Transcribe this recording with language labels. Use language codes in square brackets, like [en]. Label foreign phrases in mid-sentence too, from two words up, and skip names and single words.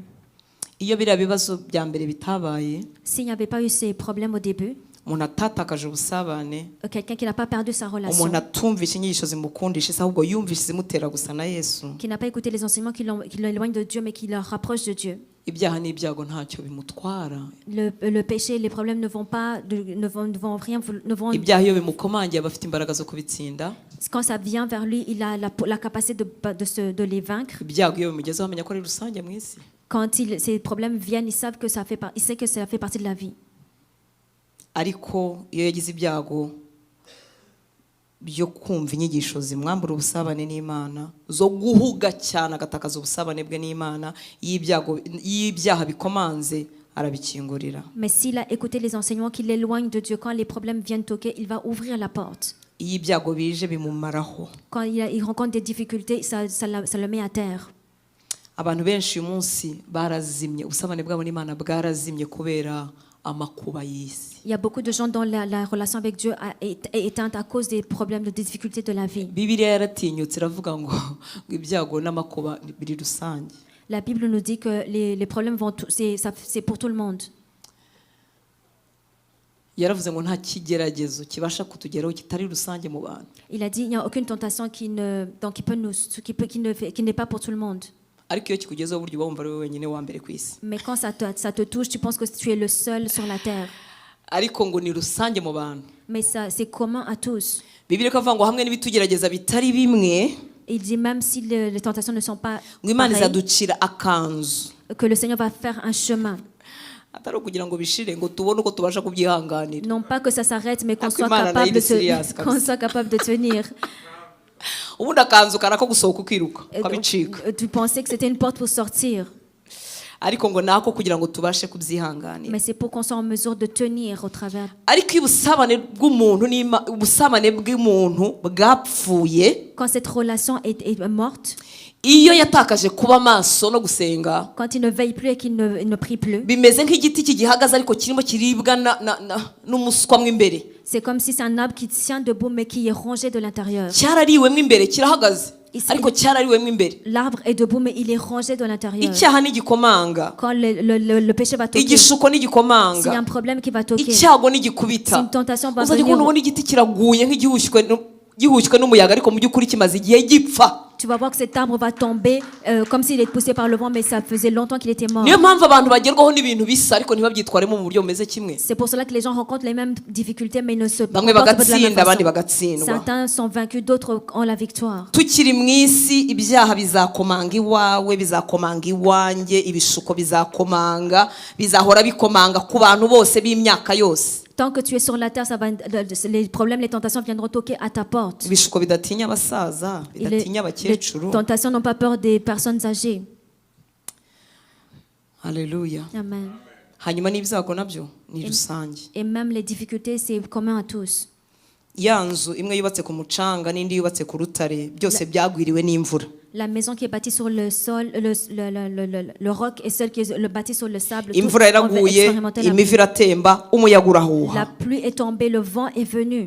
[rw] Iyo biriya bibazo bya mbere bitabaye, [fr] s'il n'y avait pas eu ces problèmes au début, [rw] umuntu atatakaje ubusabane, [fr] quelqu'un qui n'a pas perdu sa relation, [rw] umuntu atumvishe inyigisho zimukundisha isa ahubwo yumvishe zimutera gusa na Yesu, [fr] qui n'a pas écouté les enseignements qui l'éloignent de Dieu mais qui le rapprochent de Dieu, [rw] ibyaha n'ibyago ntacyo bimutwara. [fr] Le péché et les problèmes ne vont rien. [rw] Ibyaha iyo bimukomangiye aba afite imbaraga zo kubitsinda. [fr] Quand ça vient vers lui, il a la capacité de les vaincre. [rw] Ibyago iyo bimugezeho amenya ko ari rusange mu isi. [fr] Quand ces problèmes viennent, il sait que ça fait partie de la vie. [rw] Ariko iyo yagize ibyago byo kumva inyigisho zimwambura ubusabane n'Imana, zo guhuga cyane agatakaza ubusabane bwe n'Imana, y'ibyaha bikomanze arabikingurira. [fr] Mais s'il a écouté les enseignements qui l'éloignent de Dieu, quand les problèmes viennent toquer, il va ouvrir la porte. [rw] Iyo ibyago bije bimumaraho. [fr] Quand il rencontre des difficultés, ça le met à terre. [rw] Abantu benshi uyu munsi barazimye, ubusabane bwabo n'Imana bwarazimye kubera amakuba y'isi. [fr] Il y a beaucoup de gens dont la relation avec Dieu est éteinte à cause des problèmes, des difficultés de la vie. [rw] Bibiliya yaratinyutse iravuga ngo ibyago n'amakuba biri rusange. [fr] La Bible nous dit que les problèmes c'est pour tout le monde. [rw] Yaravuze ngo nta kigeragezo kibasha kutugeraho kitari rusange mu bantu. [fr] Il a dit il n'y a aucune tentation qui n'est pas pour tout le monde. [rw] Ariko iyo kikugezeho buryo wumva ari wowe wenyine wa mbere ku isi. [fr] Mais quand ça te touche, tu penses que tu es le seul sur la terre. [rw] Ariko ngo ni rusange mu bantu. [fr] Mais c'est commun à tous. [rw] Bibiliya ikavuga ngo hamwe n'ibitugerageza bitari bimwe, [fr] il dit même si les tentations ne sont pas [rw] ngo Imana izaducira akanzu, [fr] que le Seigneur va faire un chemin. [rw] Atari kugira ngo bishire ngo tubone uko tubasha kubyihanganira. [fr] Non pas que ça s'arrête, mais qu'on soit capable de tenir. [rw] Ubundi akanzu karako gusohoka ukiruka ukabicika. [fr] Tu pensais que c'était une porte pour sortir. [rw] Ariko ngo nako kugira ngo tubashe kubyihanganira. [fr] Mais c'est pour qu'on soit en mesure de tenir au travers. [rw] Ariko ubusabane bw'umuntu bwapfuye, [fr] quand cette relation est morte, [rw] iyo yatakaje kuba maso no gusenga, [fr] quand il ne veille plus et qu'il ne prie plus, [rw] bimeze nk'igiti kigihagaze ariko kirimo kiribwa n'umuswa mw'imbere. [fr] C'est comme si c'est un arbre qui tient debout mais qui est rongé de l'intérieur. [rw] Cyarariwe mw'imbere kirahagaze. ariko cyarariwemo imbere. [fr] L'arbre est debout, mais il est rongé de l'intérieur. [rw] Icyaha n'igikomanga, [fr] Quand le péché va toquer, [rw] igishuko [fr] s'il y a [rw] n'igikomanga, [fr] un problème qui va toquer, si [rw] icyago n'igikubita, [fr] une tentation va [rw] uzajya kubona [fr] venir, [rw] ubona igiti kiraguye nk'igihushywe n'umuyaga, ariko mu by'ukuri kimaze igihe gipfa. [fr] tu vas voir que cet arbre va tomber comme s'il est poussé par le vent, mais ça faisait longtemps qu'il était mort. [rw] Niyo mpamvu abantu bagerwaho n'ibintu bisa ariko ntibabyitwaremo mu buryo bumeze kimwe. [fr] C'est pour cela que les gens rencontrent les mêmes difficultés, mais ils ne se [rw] Bamwe [fr] comportent pas de la même [rw] bagatsinda abandi [fr] façon. [rw] bagatsindwa. [fr] Certains sont vaincus, d'autres ont la victoire. [rw] Tukiri mu isi, ibyaha bizakomanga iwawe, bizakomanga iwanjye, ibishuko bizakomanga, bizahora bikomanga ku bantu bose b'imyaka yose. [fr] Tant que tu es sur la terre, les problèmes, les tentations viendront toquer à ta porte. [rw] Ibishuko bidatinya abasaza, bidatinya [fr] Les [rw] abakecuru. [fr] tentations n'ont pas peur des personnes âgées. [rw] Haleluya. Amen. Hanyuma n'ibyago nabyo ni rusange. [fr] Et même les difficultés, c'est commun à tous. [rw] Ya nzu imwe yubatse ku mucanga n'indi yubatse ku rutare, byose byagwiriwe n'imvura. [fr] La maison qui est bâtie sur le sol, le roc, et celle qui est bâtie sur le sable, toutes [rw] Imvura [fr] ont [rw] yaraguye, [fr] expérimenté la [rw] imivu [fr] pluie. [rw] iratemba, umuyaga [fr] La [rw] urahuha. [fr] pluie est tombée, le vent est venu.